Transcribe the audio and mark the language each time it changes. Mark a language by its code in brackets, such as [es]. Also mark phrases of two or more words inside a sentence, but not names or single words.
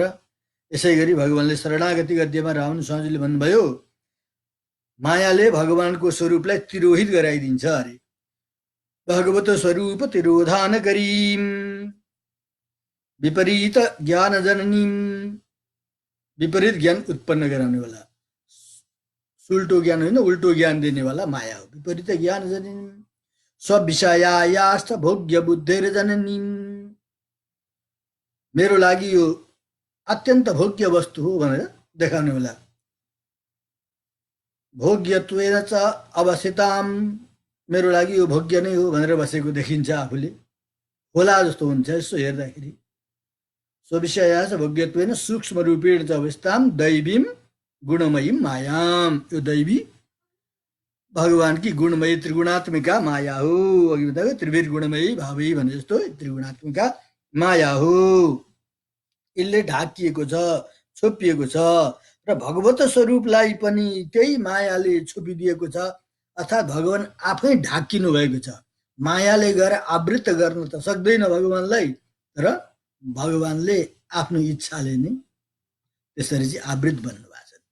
[ne] यसै गरी भगवान्ले शरणागति गद्यमा रावण स्वामीजीले भन्नुभयो मायाले भगवानको स्वरूपलाई तिरोहित गराइदिन्छ अरे। [sa] भगवत स्वरूप तिरोधान करीम विपरीत ज्ञान जननीम, [ne] विपरीत ज्ञान उत्पन्न गराउने वाला, उल्टो ज्ञान होइन, उल्टो ज्ञान दिने वाला माया हो। [sa] विपरीत ज्ञान जननीम स्वविषयायास्थ भोग्य बुद्धेर जननीम, [ne] मेरो लागि यो अत्यन्त भोग्य वस्तु हो भनेर देखाउने वाला। [sa] भोग्यत्वेन च अवस्थिताम, [ne] मेरो लागि यो भोग्य नै हो भनेर बसेको देखिन्छ आफूले, होला जस्तो हुन्छ यसो हेर्दाखेरि। [sa] स्वविषयास भोग्यत्वेन सूक्ष्म रूपेण च अवस्थाम दैवीम गुणमयी मायाम, [ne] यो दैवी भगवान्की गुणमयी त्रिगुणात्मिका माया हो। अघि बताएको [sa] त्रिभिर्गुणमयी भावै [ne] भने जस्तो त्रिगुणात्मिका माया हो। यसले ढाकिएको छ, छोपिएको छ, र भगवत स्वरूपलाई पनि त्यही मायाले छोपिदिएको छ। अर्थात् भगवान् आफै ढाकिनु भएको छ। मायाले गएर आवृत गर्न त सक्दैन भगवान्लाई, तर भगवान्ले आफ्नो इच्छाले नै यसरी चाहिँ आवृत बन्नुभएको छ।